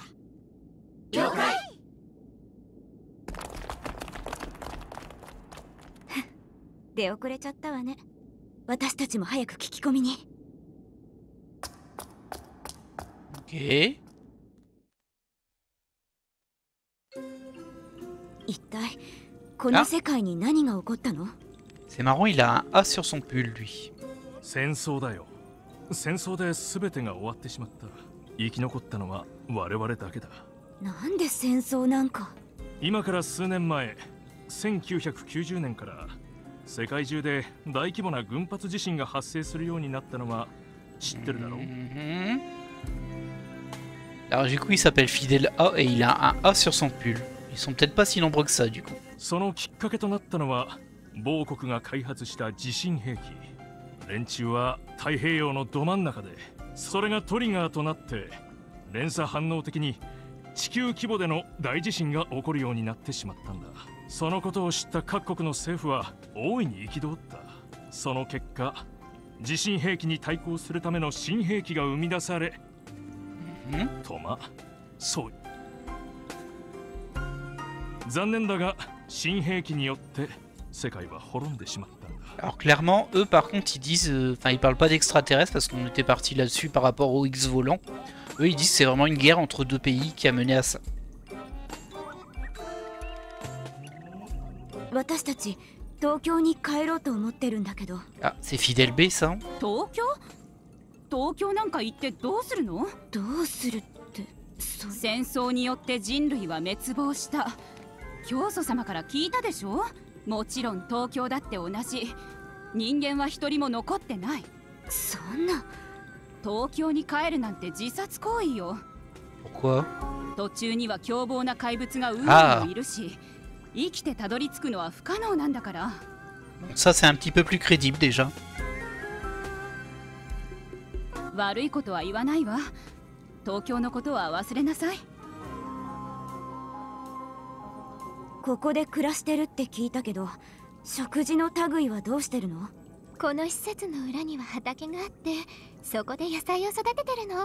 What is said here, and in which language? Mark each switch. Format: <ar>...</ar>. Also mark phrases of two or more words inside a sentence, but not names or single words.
<ja>了解。出遅れちゃったわね。私たちも早く聞き込みに。 Ok. 一体この世界に何が起こったの？</ja> <fr>C'est marrant, il a un A sur son pull, lui.</fr> <ja>戦争だよ。戦争で全てが終わってしまった。生き残ったのは我々だけだ。なんで戦争なんか。今から数年前、1990年から世界中で大規模な群発地震が発生するようになったのは知ってるだろう。</ja> <fr>Alors du coup, il s'appelle Fidèle A et il a un A sur son pull. Ils sont peut-être pas si nombreux que ça, du coup.</fr> <ja>そのきっかけとなったのは某国が開発した地震兵器。連中は太平洋のど真ん中で、それがトリガーとなって連鎖反応的に地球規模での大地震が起こるようになってしまったんだ。そのことを知った各国の政府は大いに憤った。その結果、地震兵器に対抗するための新兵器が生み出され、とま、そう。残念だが新兵器によって世界は滅んでしまったんだ。</ja> <fr>Alors clairement, eux par contre, ils disent... Enfin, ils parlent pas d'extraterrestres parce qu'on était parti là-dessus par rapport aux X volants. Eux, ils disent que c'est vraiment une guerre entre deux pays qui a mené à ça.</fr> <ja>私たち東京に帰ろうと思ってるんだけど。</ja> <fr>Ah, c'est Fidèle B, ça.</fr> <ja>東京？東京なんか行ってどうするの？どうするって。戦争によって人類は滅亡した。教祖様から聞いたでしょ？もちろん東京だって同じ。人間は一人も残ってない。そん東京に帰るなんて自殺行為よ。</ja> <fr>Pourquoi?</fr> <ja>途中には凶暴な怪物が海にいるし、生きてたどり着くのは不可能なんだから。</ja> <fr>Ça c'est un petit peu plus crédible déjà.</fr> <ja>悪いことは言わないわ。東京のことは忘れなさい。ここで暮らしてるって聞いたけど、食事の類はどうしてるの？この施設の裏には畑があって、そこで野菜を育ててるの。</ja>